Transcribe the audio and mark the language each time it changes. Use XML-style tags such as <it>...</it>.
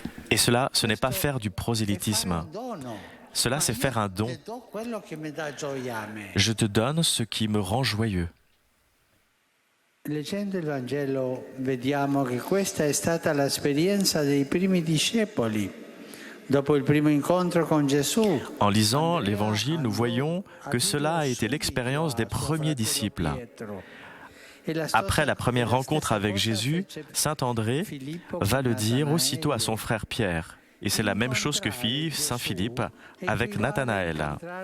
<fr>Et cela, ce n'est pas faire du prosélytisme. Cela, c'est faire un don. Je te donne ce qui me rend joyeux.</fr> <it>Leggendo il Vangelo vediamo che questa è stata l'esperienza dei primi discepoli. Dopo il primo incontro con Gesù.</it> <fr>En lisant l'Évangile, nous voyons que cela a été l'expérience des premiers disciples. Après la première rencontre avec Jésus, saint André va le dire aussitôt à son frère Pierre. Et c'est la même chose que fit saint Philippe avec Nathanaël.</fr>